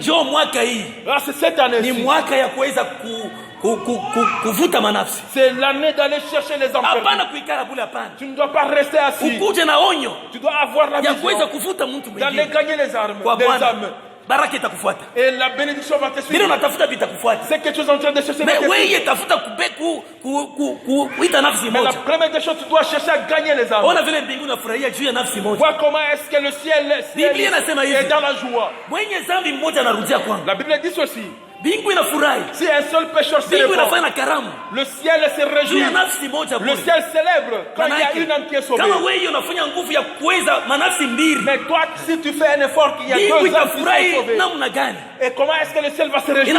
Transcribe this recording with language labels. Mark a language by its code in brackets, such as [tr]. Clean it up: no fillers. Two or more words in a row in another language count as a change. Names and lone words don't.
[fr] Là, c'est cette année-ci. C'est l'année d'aller chercher les âmes perdues. Tu ne dois pas rester assis. Tu dois avoir la vision d'aller gagner les âmes. [sw] baraka itakufuata. [fr] Et la bénédiction va te suivre. [sw] Bila unatafuta vitakufuata. [fr] C'est que tu es en train de chercher. [sw] Mais wewe tafuta kuita nafsi moja. [fr] Mais la première des choses, tu dois chercher à gagner les âmes. [sw] Ona vile mbinguni unafurahia juu ya nafsi moja. [fr] Vois comment est-ce que le ciel est dans la joie. [sw] Mwenye dhambi mmoja anarudia kwangu. [fr] La Bible dit ceci. [sw] Bingu inafurahi. [fr] Si un seul pécheur se répand, le ciel se réjouit. Le ciel célèbre quand il y a une âme qui est sauvée. Mais toi, si tu fais un effort qu'il y a deux âmes qui sont sauvées, et comment est-ce que le ciel va se réjouir?